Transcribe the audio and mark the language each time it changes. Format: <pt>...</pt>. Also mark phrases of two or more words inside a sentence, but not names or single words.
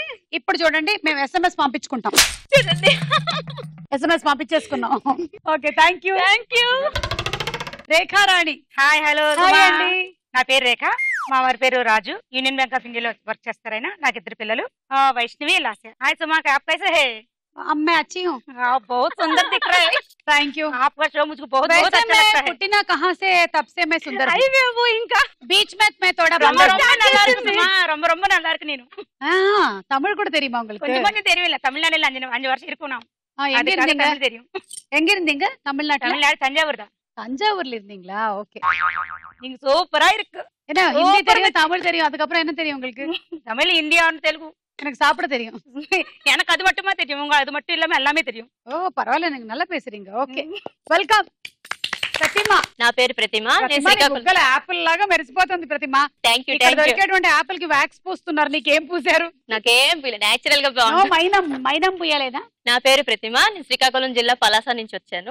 <te>ఇప్పుడు చూడండి, మేము SMS పంపించుకుంటాం. చూడండి, SMS పంపించేసుకున్నాం. ఓకే,</te> <en>thank you.</en> <te>రేఖారాణి.</te> <en>hi, hello</en> <te>అండి. నా పేరు రేఖ, మా వారి పేరు రాజు. యూనియన్ బ్యాంక్ ఆఫ్ ఇండియాలో వర్క్ చేస్తారైనా. నాకు 2 పిల్లలు, వైష్ణవి, లాస్య. హాయ్ సుమా,</te> <hi>आप कैसे है? मैं अच्छी हूँ. बहुत सुंदर दिख रहे हैं.</hi> <en>thank you.</en> <hi>आपका शो मुझको बहुत अच्छा लगता है. पुट्टिना कहाँ से? तब से मैं सुंदर. वो इनका बीच में मैं थोड़ा</hi> <ta>ரொம்ப நல்லா இருக்கு. நீನು தமிழ் கூட தெரியுமா உங்களுக்கு? கொஞ்சம் தெரியல. தமிழ்நாடுல 5 வருஷம் இருக்கோம். எங்க இருந்தீங்க? தமிழ் தெரியும். எங்க இருந்தீங்க? தமிழ்நாடு தஞ்சாவூர் தான். தஞ்சாவூர்ல இருந்தீங்களா? ஓகே, நீங்க சூப்பரா இருக்கு. என்ன ஹிந்தி தெரியும், தமிழ் தெரியும், அதுக்கப்புறம் என்ன தெரியும் உங்களுக்கு? தமிழ், இந்தியா, தெலுங்கு. எனக்கு சாப்பிட தெரியும். எனக்கு அது மட்டுமா தெரியும், உங்க அது மட்டும் இல்லாம எல்லாமே தெரியும்.</ta> <te>ఓ పర్వాలేదు, నీకు</te> <ta>நல்லா பேசுறீங்க.</ta> <en>okay, welcome.</en> <te>ప్రతిమ. నా పేరు ప్రతిమ. నేను యాపిల్ లాగా మెరిసిపోతుంది ప్రతిమ.</te> <en>thank you.</en> <te>ఇక్కడ దొరికేటువంటి యాపిల్ కి వ్యాక్స్ పూస్తున్నారు, నీకేం పూసారు? నాకేం పూయలేదు, నేచురల్ గా బాగుంది. మైనం పూయలేదా? నా పేరు ప్రతిమ, నేను శ్రీకాకుళం జిల్లా పలాస నుంచి వచ్చాను.</te>